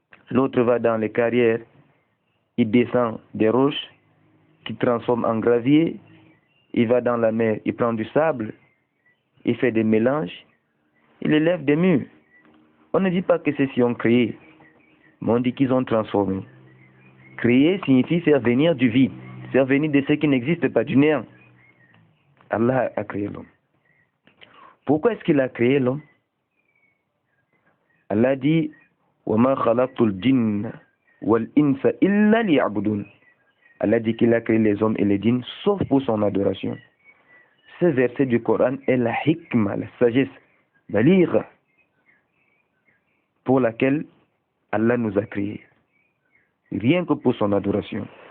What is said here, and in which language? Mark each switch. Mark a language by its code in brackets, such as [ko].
[fr] L'autre va dans les carrières, il descend des roches qu'il transforme en gravier, il va dans la mer, il prend du sable, il fait des mélanges, il élève des murs. On ne dit pas que ceux-ci ont créé, mais on dit qu'ils ont transformé. Créer signifie faire venir du vide, faire venir de ce qui n'existe pas, du néant. Allah a créé l'homme. Pourquoi est-ce qu'il a créé l'homme? [ar] Allah dit: وَمَا خَلَقْتُ الْجِنَّ وَالْإِنسَ إِلَّا لِيَعْبُدُونَ. [fr] Allah dit qu'il a créé les hommes et les djinns sauf pour son adoration. Ce verset du Coran est la hikma, la sagesse, la lire, pour laquelle Allah nous a créés. Rien que pour son adoration.